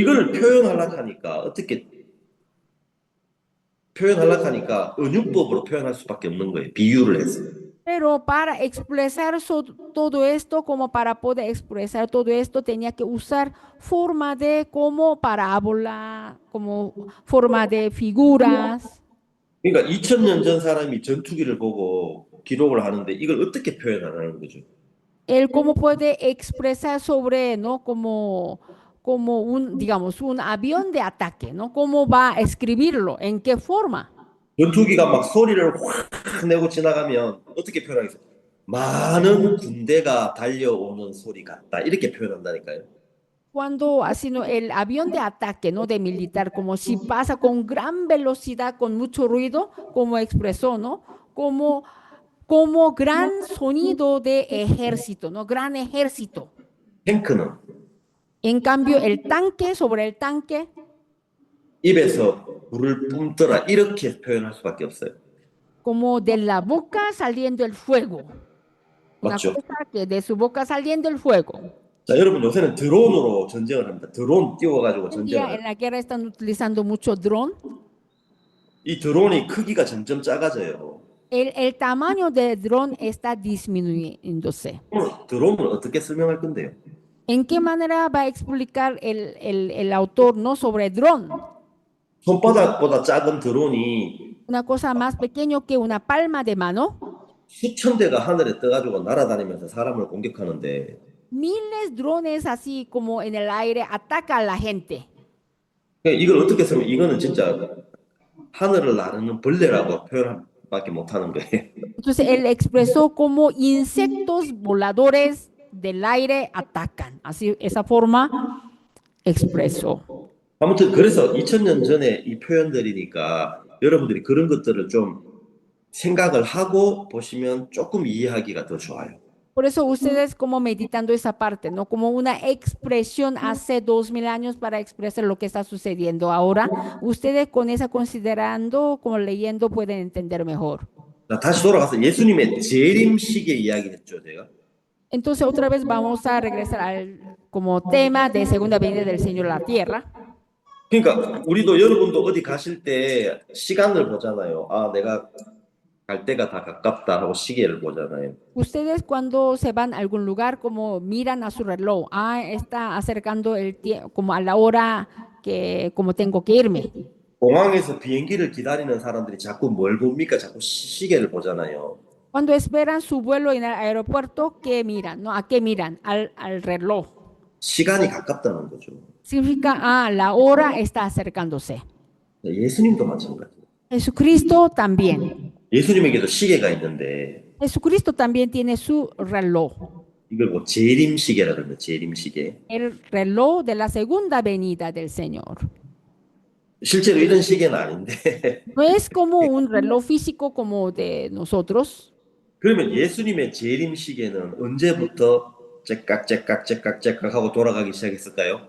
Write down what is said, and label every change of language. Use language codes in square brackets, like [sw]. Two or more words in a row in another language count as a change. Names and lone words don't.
[ko] 그래 이거를 표현하려고 하니까 어떻게 표현하려고 하니까 은유법으로 표현할 수밖에 없는 거예요. 비유를 해서. [es] Pero para expresar todo esto, como para poder expresar todo esto, tenía que usar forma de como parábola, como forma de figuras. [ko] 그러니까 2000년 전 사람이 전투기를 보고 기록을 하는데 이걸 어떻게 표현하는 거죠? [es] Él cómo puede expresar sobre, ¿no? Como un, digamos, un avión de ataque, ¿no? ¿Cómo va a escribirlo? ¿En qué forma? [ko] 전투기가 막 소리를 확 내고 지나가면 어떻게 표현하겠어요? 많은 군대가 달려오는 소리 같다. 이렇게 표현한다니까요. [es] Cuando así, ¿no? El avión de ataque, ¿no? De militar, como si pasa con gran velocidad, con mucho ruido, como expresó, ¿no? Como gran sonido de ejército, ¿no? Gran ejército. [ko] 탱크는 [es] En cambio, el tanque, sobre el tanque, [ko] 입에서 불을 뿜더라. 이렇게 표현할 수밖에 없어요. [es] como de la boca saliendo el fuego. Una [ko] 맞죠? [es] cosa que de su boca saliendo el fuego. [ko] 자, 여러분 요새는 드론으로 전쟁을 합니다. 드론 띄워가지고 [es] Hoy en [ko] 전쟁을 [es] día en [ko] 합니다. [es] la guerra están utilizando mucho dron. [ko] 이 드론이 크기가 점점 작아져요. [es] El tamaño del dron está disminuyéndose. [ko] 드론을 어떻게 설명할 건데요? [es] ¿En qué manera va a explicar el autor, ¿no? Sobre dron? [ko] 손바닥보다 작은 드론이 [es] Una cosa más pequeño que una palma de mano. [ko] 수천 대가 하늘에 떠가지고 날아다니면서 사람을 공격하는데 [es] Miles drones así como en el aire atacan a la gente. [ko] 이걸 어떻게 설명? 이거는 진짜 하늘을 나르는 벌레라고 표현밖에 못하는 거예요. [es] Entonces él expresó como insectos voladores del aire atacan. Así, esa forma expresó. [ko] 아무튼 그래서 2000년 전에 이 표현들이니까 여러분들이 그런 것들을 좀 생각을 하고 보시면 조금 이해하기가 더 좋아요. [es] Por eso ustedes como meditando esa parte, ¿no? Como una expresión hace 2000 años para expresar lo que está sucediendo ahora. Ustedes con esa considerando, como leyendo, pueden entender mejor. [ko] 자, 다시 돌아가서 예수님의 재림식의 이야기를 했죠, 제가. [es] Entonces otra vez vamos a regresar al como tema de segunda venida del Señor a la tierra. [ko] 그러니까 우리도 여러분도 어디 가실 때 시간을 보잖아요. 아, 내가 갈 때가 다 가깝다 하고 시계를 보잖아요. [es] Ustedes cuando se van a algún lugar como miran a su reloj, está acercando el tiempo, como a la hora que como tengo que irme. [ko] 공항에서 비행기를 기다리는 사람들이 자꾸 뭘 봅니까? 자꾸 시계를 보잖아요. [es] Cuando esperan su vuelo en el aeropuerto, ¿qué miran? ¿No? ¿A qué miran? Al reloj. [ko] 시간이 가깝다는 거죠. [es] Significa, la hora está acercándose. [ko] 예수님도 마찬가지예요. [es] Jesucristo también. [ko] 예수님에게도 시계가 있는데 [es] Jesucristo también tiene su reloj. [ko] 이걸 뭐 재림시계라 그러는데 재림시계. [es] El reloj de la segunda venida del Señor. [ko] 실제로 이런 시계는 아닌데 [es] No es como un reloj físico como de nosotros. [ko] 그러면 예수님의 재림시계는 언제부터 째깍째깍 하고 돌아가기 시작했을까요?